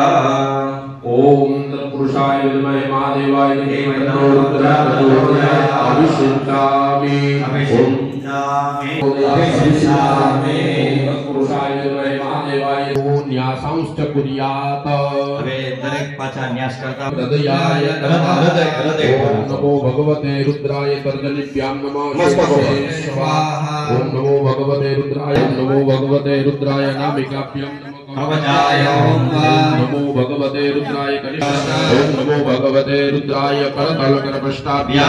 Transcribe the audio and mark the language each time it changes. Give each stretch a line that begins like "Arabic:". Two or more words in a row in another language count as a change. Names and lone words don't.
Sanskrit: ओम तत्पुरुषाय विद्महे महादेवाय धीमहि तन्नो रुद्रः प्रचोदयात्. अभिषिञ्चामि अभिषिञ्चामि तत्पुरुषाय विद्महे महादेवाय न्यासांश्च कुर्यात्.
Gujarati: હવે દરેક પાછા ન્યાસ કરતા
Sanskrit: हृदयाय हृदय ओम नमो भगवते रुद्राय तर्जनीभ्यां नमः स्वाहा. ओम नमो भगवते रुद्राय नमो भगवते रुद्राय नामिकाभ्यां कवचाय ओम नमो भगवते रुद्राय कनिष्ठाय. ओम नमो भगवते रुद्राय करतलकरपृष्ठाभ्यां